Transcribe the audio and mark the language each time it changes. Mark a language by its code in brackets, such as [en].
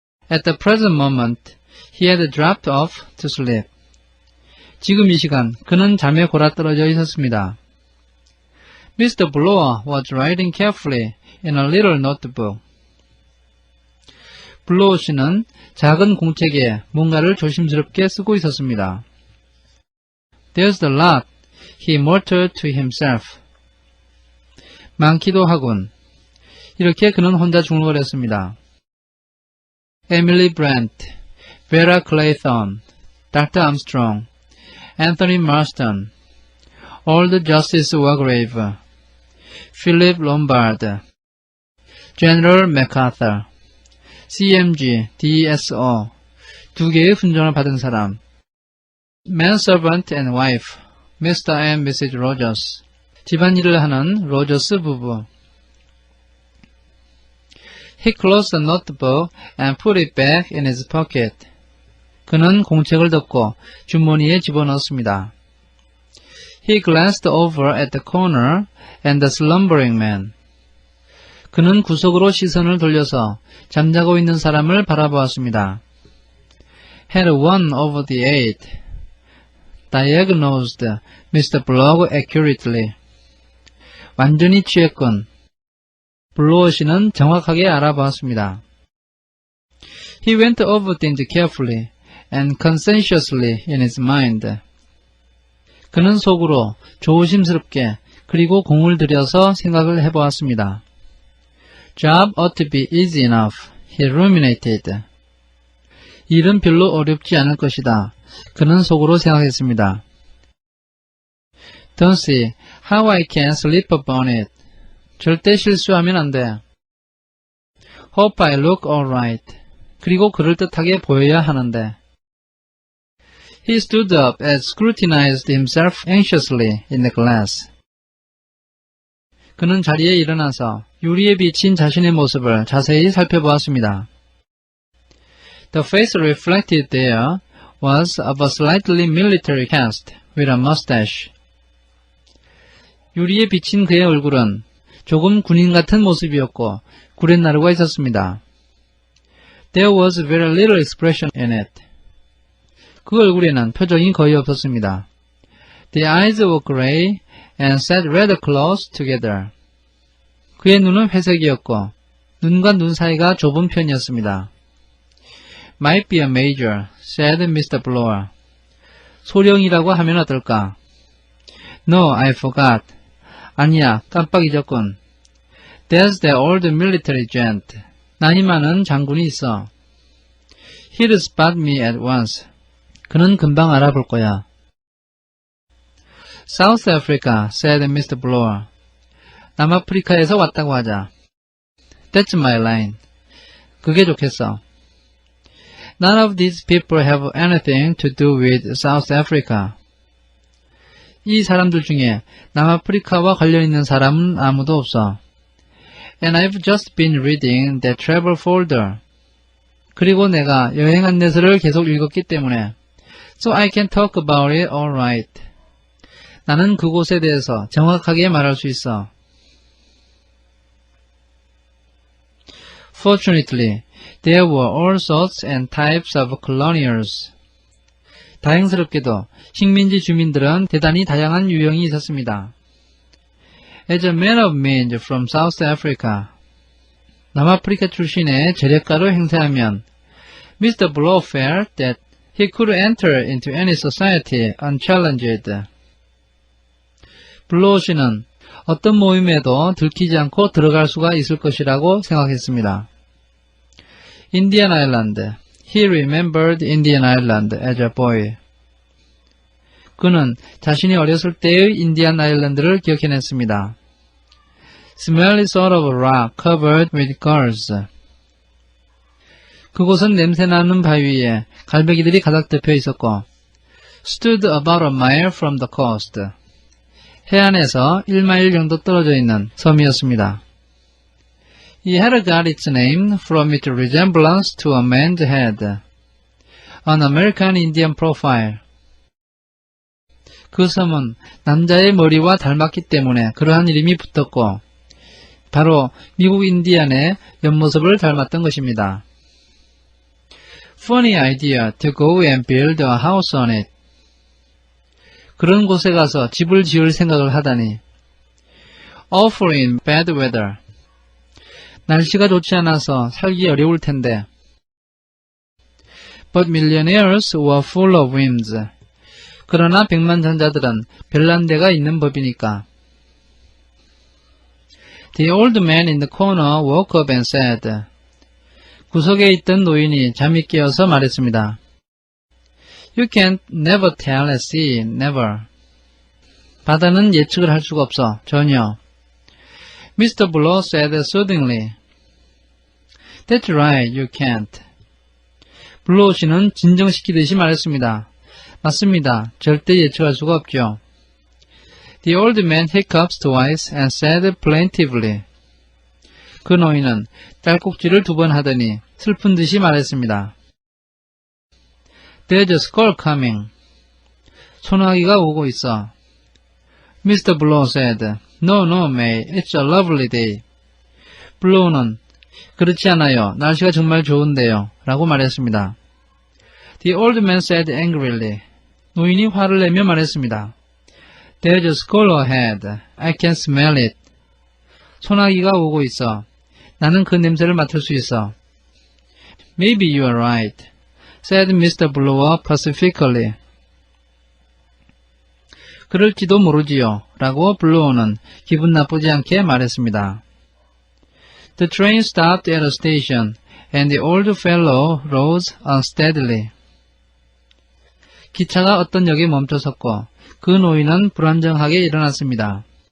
[en] At the present moment, he had dropped off to sleep. [ko] 지금 이 시간 그는 잠에 골아떨어져 있었습니다. [en] Mr. Blower was writing carefully in a little notebook. [ko] 블로어 씨는 작은 공책에 뭔가를 조심스럽게 쓰고 있었습니다. [en] There's a lot, he muttered to himself. [ko] 많기도 하군. 이렇게 그는 혼자 중얼거렸습니다. [en] Emily Brent, Vera Clayton, Dr. Armstrong, Anthony Marston, Old Justice Wargrave, Philip Lombard, General MacArthur, CMG, DSO, [ko] 2개의 훈장을 받은 사람, [en] Manservant and Wife, Mr. and Mrs. [ko] Rogers, 집안일을 하는 로저스 부부. [en] He closed the notebook and put it back in his pocket. [ko] 그는 공책을 덮고 주머니에 집어넣었습니다. [en] He glanced over at the corner and the slumbering man. [ko] 그는 구석으로 시선을 돌려서 잠자고 있는 사람을 바라보았습니다. [en] Had won over the eight. Diagnosed Mr. Blogg accurately. [ko] 완전히 취했군. 블로어 씨는 정확하게 알아보았습니다. [en] He went over things carefully and conscientiously in his mind. [ko] 그는 속으로 조심스럽게 그리고 공을 들여서 생각을 해보았습니다. [en] Job ought to be easy enough, he ruminated. [ko] 일은 별로 어렵지 않을 것이다. 그는 속으로 생각했습니다. [en] Don't see how I can slip up on it. [ko] 절대 실수하면 안 돼. [en] Hope I look alright. [ko] 그리고 그럴듯하게 보여야 하는데. [en] He stood up and scrutinized himself anxiously in the glass. [ko] 그는 자리에 일어나서 유리에 비친 자신의 모습을 자세히 살펴보았습니다. [en] The face reflected there was of a slightly military cast with a mustache. [ko] 유리에 비친 그의 얼굴은 조금 군인 같은 모습이었고 구렛나루가 있었습니다. [en] There was very little expression in it. [ko] 그 얼굴에는 표정이 거의 없었습니다. [en] The eyes were gray and sat rather close together. [ko] 그의 눈은 회색이었고 눈과 눈 사이가 좁은 편이었습니다. [en] Might be a major, said Mr. Blower. [ko] 소령이라고 하면 어떨까? [en] No, I forgot. [ko] 아니야, 깜빡 잊었군. [en] There's the old military gent. [ko] 나이 많은 장군이 있어. [en] He'll spot me at once. [ko] 그는 금방 알아볼 거야. [en] South Africa, said Mr. Blower. [ko] 남아프리카에서 왔다고 하자. [en] That's my line. [ko] 그게 좋겠어. [en] None of these people have anything to do with South Africa. [ko] 이 사람들 중에 남아프리카와 관련 있는 사람은 아무도 없어. [en] And I've just been reading that travel folder. [ko] 그리고 내가 여행 안내서를 계속 읽었기 때문에 [en] So I can talk about it all right. [ko] 나는 그곳에 대해서 정확하게 말할 수 있어. [en] Fortunately, there were all sorts and types of colonials. [ko] 다행스럽게도 식민지 주민들은 대단히 다양한 유형이 있었습니다. [en] As a man of means from South Africa, [ko] 남아프리카 출신의 재력가로 행세하면 [en] Mr. Blow felt that he could enter into any society unchallenged. [ko] 블로우 씨는 어떤 모임에도 들키지 않고 들어갈 수가 있을 것이라고 생각했습니다. [en] Indian Island. He remembered Indian Island as a boy. [ko] 그는 자신이 어렸을 때의 인디안 아일랜드를 기억해냈습니다. [en] Smelly sort of rock covered with gulls. [ko] 그곳은 냄새나는 바위 위에 갈매기들이 가득 덮여 있었고 [en] stood about a mile from the coast. [ko] 해안에서 1마일 정도 떨어져 있는 섬이었습니다. [en] It had got its name from its resemblance to a man's head, an American Indian profile. [ko] 그 섬은 남자의 머리와 닮았기 때문에 그러한 이름이 붙었고 바로 미국 인디안의 옆모습을 닮았던 것입니다. [en] Funny idea to go and build a house on it. [ko] 그런 곳에 가서 집을 지을 생각을 하다니. [en] Awful in bad weather. [ko] 날씨가 좋지 않아서 살기 어려울 텐데. [en] But millionaires were full of whims. [ko] 그러나 백만장자들은 별난 데가 있는 법이니까. [en] The old man in the corner woke up and said. [ko] 구석에 있던 노인이 잠이 깨어서 말했습니다. [en] You can't never tell at sea, never. [ko] 바다는 예측을 할 수가 없어, 전혀. [en] Mr. Blow said soothingly. That's right, you can't. [ko] 블로우 씨는 진정시키듯이 말했습니다. 맞습니다. 절대 예측할 수가 없죠. [en] The old man hiccups twice and said plaintively. [ko] 그 노인은 딸꾹질을 2번 하더니 슬픈 듯이 말했습니다. [en] There's a squall coming. [ko] 소나기가 오고 있어. [en] Mr. Blow said, No, no, May. It's a lovely day. [ko] 블로우는 그렇지 않아요. 날씨가 정말 좋은데요. 라고 말했습니다. [en] The old man said angrily. [ko] 노인이 화를 내며 말했습니다. [en] There's a squall ahead. I can smell it. [ko] 소나기가 오고 있어. 나는 그 냄새를 맡을 수 있어. [en] Maybe you are right, said Mr. Blower pacifically. [ko] 그럴지도 모르지요. 라고 블로어는 기분 나쁘지 않게 말했습니다. [en] The train stopped at a station and the old fellow rose unsteadily. [ko] 기차가 어떤 역에 멈춰섰고 그 노인은 불안정하게 일어났습니다.